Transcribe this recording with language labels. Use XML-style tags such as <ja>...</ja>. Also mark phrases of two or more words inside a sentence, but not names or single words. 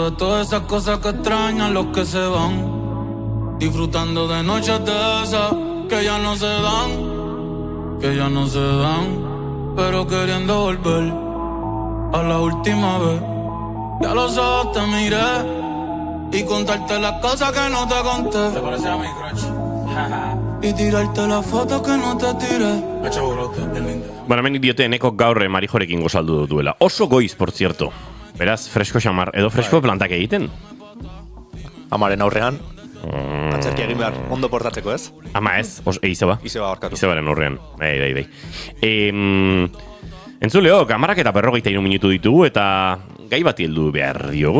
<es>de todas esas cosas que extrañan los que se van, disfrutando de noches de esas que ya no se dan, pero queriendo volver a la última vez. Ya los ojos te miré y contarte las cosas que no te conté. ¿Te parece a mi crush? Y tirarte las fotos que no te tiré.</es> <eu>Bueno, hemen diote eneko gaur Marijorekin gozaldu duela. Oso goiz,</eu> <es>por cierto.</es> <eu>Beraz, fresko xamar, edo fresko plantak egiten. Amaren aurrean, antzerki egin behar, ondo portatzeko ez? Ama ez, izeba. Izeba barkatu. Izebaren aurrean, bai. Entzuleo, kamarak eta 53 minutu ditugu eta gai bati heldu behar diogu.</eu>